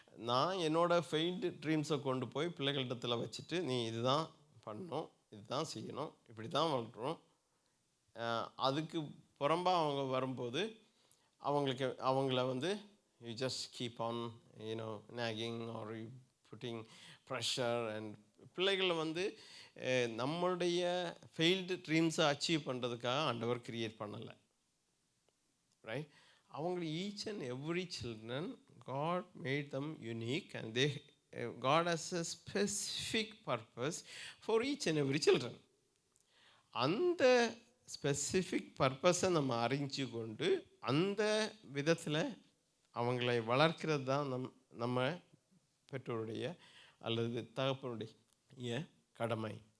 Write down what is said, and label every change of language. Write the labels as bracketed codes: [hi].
[ta] நான் என்னோடய ஃபெயில்டு ட்ரீம்ஸை கொண்டு போய் பிள்ளைகளிடத்தில் வச்சுட்டு நீ இதுதான் பண்ணணும், இதுதான் செய்யணும், இப்படி தான் வளர்க்குறோம், அதுக்கு புறம்பாக அவங்க வரும்போது அவங்கள [en] You just keep on nagging or you putting pressure. [ta] And பிள்ளைகளை நம்மளுடைய ஃபெயில்டு ட்ரீம்ஸை அச்சீவ் பண்ணுறதுக்காக ஆண்டவர் கிரியேட் பண்ணலை, ரைட்? [en] அவங்க each and every children God made them unique and God has a specific purpose for each and every children. [ta] அந்த specific பர்பஸை நம்ம அறிஞ்சு கொண்டு அந்த விதத்தில் அவங்களை வளர்க்கிறது தான் நம்ம பெற்றோருடைய அல்லது தகப்பனுடைய கடமை.